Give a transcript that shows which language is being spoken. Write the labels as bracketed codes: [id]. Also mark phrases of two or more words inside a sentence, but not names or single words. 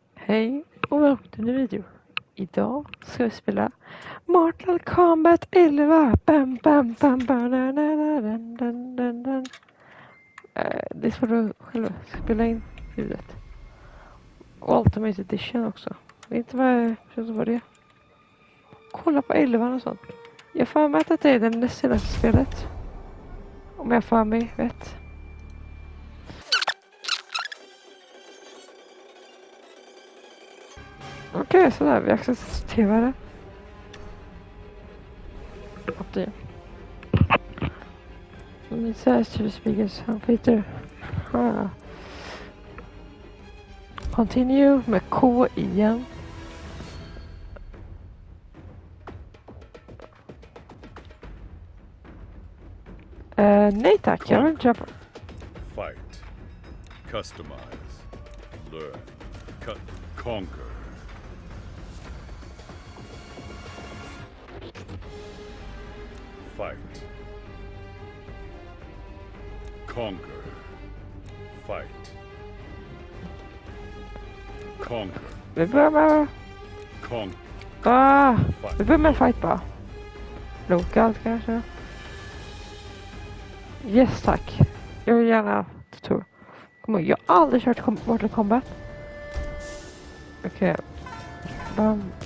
[sv] Hej och välkommen till en ny video. Idag ska vi spela Mortal Kombat 11. Bam, bam, bam, bam, na, na, na, dun, dun, dun, dun. Det är svårt att själv spela in ljudet. Ultimate Edition också. Vet inte vad var det. Kolla på 11 och sånt. Jag får med att det är det näst senaste spelet. Om jag får mig rätt. Okej, sådär. Vi accepterar det. Option. [en] It says to the speakers on Peter. [sv] Continue med K igen. Nej tack, jag vill inte köpa. [en] Fight. Customize. Learn. Conquer. Fight. Conquer. Fight. Conquer. [sv] Vi börjar med... vi börjar med fight bara. Lokalt kanske. Yes tack. Jag vill gärna tutor. Kom igen, jag har aldrig kört Mortal Kombat. Okej. Bam.